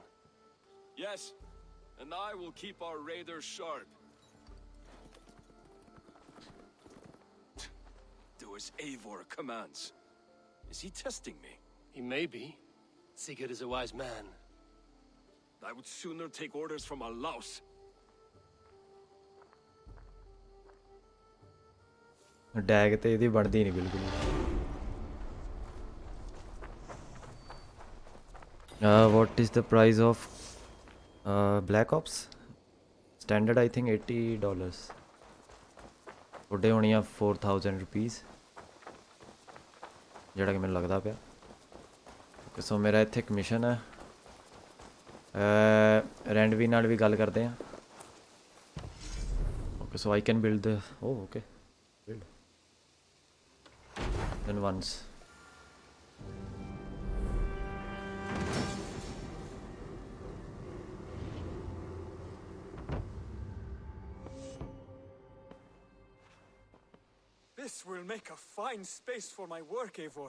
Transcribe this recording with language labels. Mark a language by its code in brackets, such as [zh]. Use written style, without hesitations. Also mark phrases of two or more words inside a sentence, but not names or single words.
[en] Yes, and I will keep our raiders sharp. Do as Eivor commands. Is he testing me? He may be. Sigurd is a wise man. I would sooner take orders from a louse. [pa] ਡੈਗ ਤੇ ਇਹਦੀ ਬਣਦੀ ਨਹੀਂ ਬਿਲਕੁਲ [en] what is the price of Black Ops standard I think $80 [pa] ਤੁਹਾਡੇ ਹੋਣੀ ਆ [en] 4000 rupees [pa] ਜਿਹੜਾ ਕਿ ਮੈਨੂੰ ਲੱਗਦਾ ਪਿਆ [en] okay so [pa] ਮੇਰਾ ਇੱਥੇ ਇੱਕ ਮਿਸ਼ਨ ਹੈ ਰੈਂਡਵੀ ਨਾਲ ਵੀ ਗੱਲ ਕਰਦੇ ਆ [en] okay so I can build the okay build then once This will make a fine space for my work, Eivor.